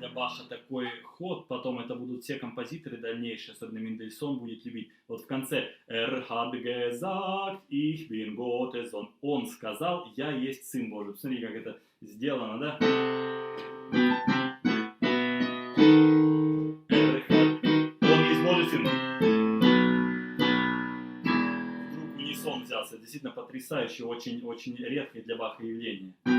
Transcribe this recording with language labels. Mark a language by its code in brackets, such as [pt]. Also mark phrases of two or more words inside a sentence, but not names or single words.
[ru] Баха такой ход, потом это будут все композиторы дальнейшие, особенно Мендельсон будет любить. Вот в конце [de] hat gesagt, ich bin Gottes Sohn. [ru] Он сказал, я есть Сын Божий. Посмотрите, как это сделано, да? Он есть Божий Сын. Вдруг унисон взялся. Действительно потрясающее, очень, очень редкое для Баха явление.